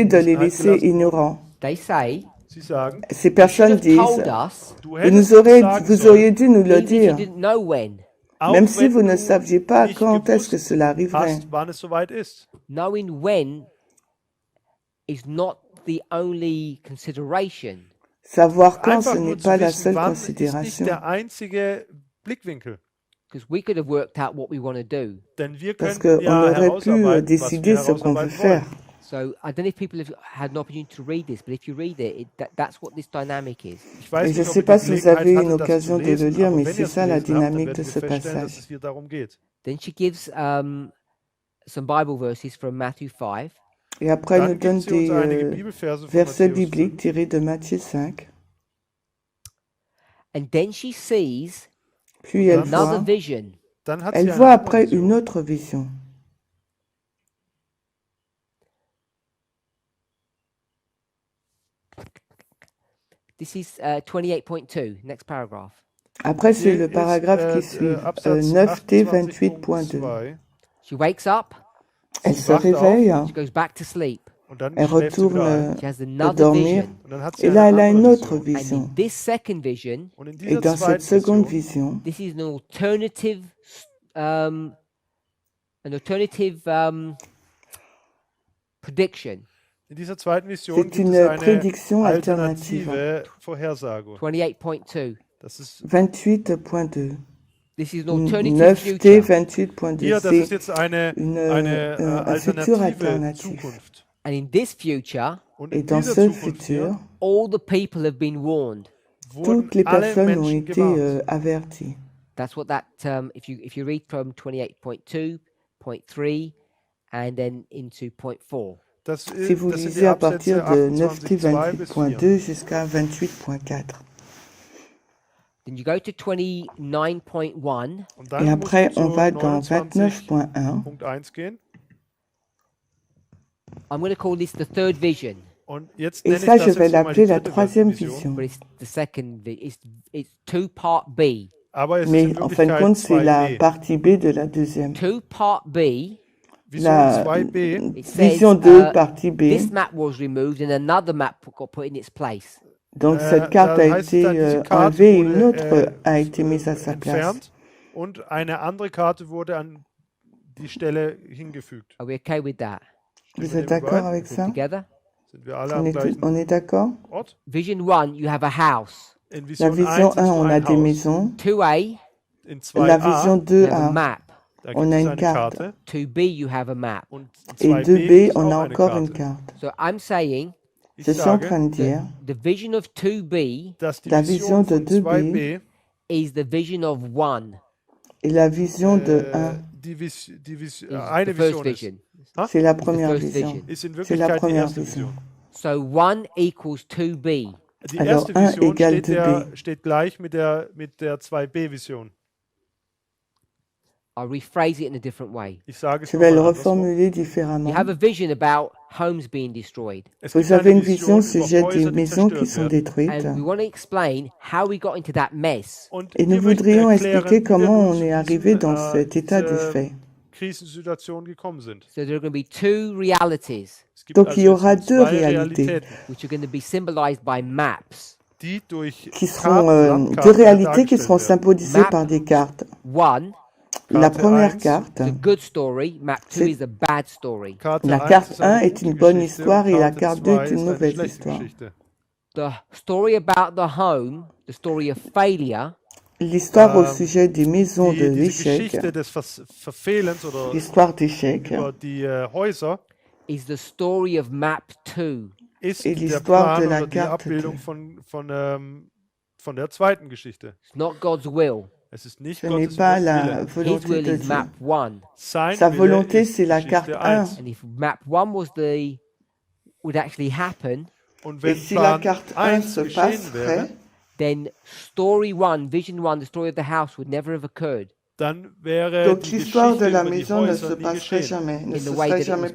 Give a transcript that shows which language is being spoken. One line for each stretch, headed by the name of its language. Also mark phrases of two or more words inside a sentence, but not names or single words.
German: in
French: de les
German: Unwissenheit
French: laisser
German: gelassen wurden.
French: ignorants.
English: They say
German: Sie sagen,
French: Ces
English: you should
French: personnes
English: have
French: disent,
English: told us,
German: du
French: vous
German: hättest uns sagen
French: vous
German: sollen,
French: auriez dû nous le
English: even if you
French: dire,
English: didn't know when.
German: auch
French: même si
German: wenn
French: vous ne
German: du
French: saviez pas
German: nicht
French: quand est-ce que
German: gewusst
French: cela arriverait.
German: hast, wann es soweit ist.
English: Knowing when is not the only consideration.
French: Savoir quand,
German: Einfach
French: ce
German: nur
French: n'est
German: zu
French: pas la
German: wissen,
French: seule
German: wann ist nicht
French: considération.
German: der einzige Blickwinkel.
English: Because we could have worked out what we want to do.
German: Denn wir
French: Parce
German: könnten
French: qu'on
German: ja
French: aurait pu
German: herausarbeiten, was wir
French: décider ce qu'on veut
German: herausarbeiten
French: faire.
German: wollen.
English: So I don't know if people have had an opportunity to read this, but if you read it, that's what this dynamic is.
German: Ich weiß
French: Et je
German: nicht,
French: ne
German: ob
French: sais
German: ihr
French: pas
German: die
French: si vous
German: Gelegenheit
French: avez eu une
German: hattet, das zu
French: occasion de le
German: lesen,
French: lire,
German: aber
French: mais
German: wenn
French: c'est
German: ihr es
French: ça la
German: gelesen habt, dann
French: dynamique de
German: werdet
French: ce
German: ihr feststellen, dass
French: passage.
German: es hier darum geht.
English: Then she gives some Bible verses from Matthew 5.
French: Et après, elle
German: Dann
French: nous donne
German: gibt sie uns einige
French: des
German: Bibelverse von
French: versets
German: Matthäus
French: bibliques
German: 5.
French: tirés de Matthieu 5.
English: And then she sees
French: Puis elle
English: another
French: voit,
English: vision.
German: Dann hat sie
French: elle
German: eine
French: voit
German: andere
French: après
German: Vision.
French: une autre vision.
English: This is 28.2, next paragraph.
French: Après, c'est
German: Hier
French: le
German: ist,
French: paragraphe qui suit,
German: Absatz 9t
French: 28.2.
German: 28.2.
English: She wakes up,
French: Elle
German: Sie
French: se
German: wacht auf.
French: réveille,
English: she goes back to sleep.
German: Und dann
French: elle
German: schläft sie wieder ein.
French: retourne
English: She has
French: pour
English: another
French: dormir,
English: vision.
German: Und dann hat sie
French: et là,
German: eine
French: elle a une
German: andere
French: autre
German: Vision.
English: And
French: vision.
English: in this second vision,
German: Und in
French: Et
German: dieser
French: dans cette
German: zweiten
French: seconde
German: Vision,
French: vision,
English: this is an alternative prediction.
German: in dieser zweiten Vision
French: c'est
German: gibt es
French: une
German: eine
French: prédiction alternative.
German: alternative Vorhersage.
English: 28.2.
German: Das ist 28.2.
English: This is an alternative 9t future. 28.2.
German: hier, das ist jetzt
French: une,
German: eine
French: un futur
German: alternative
French: alternatif.
German: Zukunft.
English: And in this future,
German: Und
French: Et
German: in
French: dans
German: dieser
French: ce
German: Zukunft
French: futur,
German: hier
English: all the people have been warned.
German: wurden
French: toutes les
German: alle
French: personnes ont
German: Menschen
French: été
German: gewarnt.
French: averties.
English: That's what that if you read from 28.2, point 3, and then into point 4.
German: Das,
French: Si vous
German: das sind die
French: lisez à partir
German: Absätze
French: de 9t
German: 28.2 bis 4.
French: 28.2 jusqu'à 28.4.
English: Then you go to 29.1.
German: Und
French: Et
German: dann
French: après,
German: musst du
French: on
German: zu
French: va dans 29.1.
German: 29.1 gehen.
English: I'm going to call this the third vision,
German: Und jetzt
French: Et
German: nenne
French: ça,
German: ich
French: je
German: das
French: vais
German: jetzt mal
French: l'appeler
German: die
French: la
German: dritte
French: troisième
German: Vision.
French: vision.
English: but it's the second. It's 2 part B.
German: Aber es ist
French: Mais
German: in
French: en fin de
German: Wirklichkeit
French: compte, c'est la
German: 2b.
French: partie B de la deuxième.
English: 2 part B.
German: Vision
French: La
German: 2b.
English: It says
French: vision 2, partie B.
English: this map was removed and another map got put in its place.
French: Donc cette carte
German: da
French: a
German: heißt
French: été
German: dann, diese Karte
French: enlevée et une
German: wurde,
French: autre a été mise à sa place.
German: entfernt und eine andere Karte wurde an die Stelle hingefügt.
English: Are we okay with that?
French: Vous
German: Stimmen
French: êtes
German: wir
French: d'accord
German: überein?
French: avec ça?
English: Together?
German: Sind wir alle am gleichen
French: On est d'accord?
German: Ort?
English: Vision 1, you have a house.
German: In
French: La
German: Vision 1
French: vision
German: ist
French: 1,
German: so
French: on a
German: ein
French: des
German: Haus.
French: maisons.
English: 2A,
German: in
French: la vision 2a,
English: you have a
German: 2A,
English: map.
German: da
French: on
German: gibt
French: a
German: es
French: une
German: eine
French: carte.
German: Karte.
English: 2b, you have a map.
German: Und
French: Et
German: 2b
French: 2B,
German: gibt es
French: on
German: auch
French: a
German: eine
French: encore une
German: Karte.
French: carte.
English: So I'm saying
German: Ich
French: Je suis en train
German: sage,
French: de dire,
English: the vision of 2b
German: dass die
French: la
German: Vision
French: vision de
German: von 2B
French: 2b
English: is the vision of 1.
French: et la vision de 1,
English: Is
German: eine the first Vision ist.
English: vision.
French: c'est la
English: Is the
French: première
English: first
French: vision.
English: vision.
German: Ist in
French: C'est la
German: Wirklichkeit die
French: première
German: erste
French: vision.
German: Vision.
English: So 1 equals 2b.
German: Die
French: Alors,
German: erste
French: 1
German: Vision
French: égale
German: steht gleich mit der 2b-Vision.
English: I'll rephrase it in a different way.
German: Ich sage es
French: Je vais le
German: nochmal andersrum.
French: reformuler
English: You
French: différemment.
English: have a vision about homes being destroyed.
German: Es
French: Vous
German: gibt
French: avez
German: eine
French: une vision au
German: Vision über
French: sujet des
German: Häuser, die
French: maisons qui
German: zerstört
French: sont
German: werden.
French: détruites.
English: And we want to explain how we got into that mess.
German: Und
French: Et nous
German: wir möchten
French: voudrions
German: erklären,
French: expliquer
German: wie wir
French: comment
German: nun
French: on
German: zu
French: est arrivé dans
German: diesen,
French: cet état de
German: diese
French: fait.
German: Krisensituation gekommen sind.
English: So there are going to be two realities,
German: Es gibt
French: Donc
German: also
French: il y aura
German: jetzt
French: deux
German: zwei
French: réalités
German: Realitäten,
English: which are going to be symbolized by maps.
German: die durch
French: qui seront
German: Landkarten
French: deux réalités qui
German: dargestellt
French: seront
German: werden.
French: symbolisées
English: Map.
French: par des cartes.
English: One
French: La
German: Karte
French: première
German: 1,
French: carte,
English: is a good story, map 2
French: C'est-
English: is a bad story.
German: Karte
French: la
German: 1
French: carte
German: ist eine
French: 1 est
German: gute
French: une bonne
German: Geschichte
French: histoire
German: und
French: et la
German: Karte
French: carte 2 est
German: 2
French: une
German: ist eine
French: mauvaise
German: schlechte
French: histoire.
German: Geschichte.
English: The story about the home, the story of failure,
French: L'histoire au sujet des maisons de
German: Diese
French: l'échec,
German: Geschichte des Verfehlens oder
French: l'histoire d'échec,
German: über die Häuser
English: is the story of map 2.
German: ist
French: Et
German: der
French: l'histoire
German: Plan
French: de la
German: oder die
French: carte
German: Abbildung von der zweiten Geschichte.
English: It's not God's will.
German: Es ist nicht
French: ce n'est
German: Gottes
French: pas la
German: Wille.
English: His
French: volonté
English: will
French: de
English: is
French: Dieu.
English: map 1.
German: Sein
French: Sa
German: Wille
French: volonté,
German: ist
French: c'est la
German: Geschichte
French: carte 1.
English: And if map 1 would actually happen,
German: Und
French: Et
German: wenn
French: si la
German: Plan
French: carte 1
German: 1
French: se
German: geschehen
French: passerait,
German: wäre,
English: then story 1, vision 1, the story of the house would never have occurred
German: dann wäre
French: donc
German: die
French: l'histoire
German: Geschichte
French: de la
German: über die
French: maison ne
German: Häuser
French: se
German: nie
French: passerait
German: geschehen,
French: jamais, ne
English: in
French: se
English: the way
French: serait
English: that it
French: jamais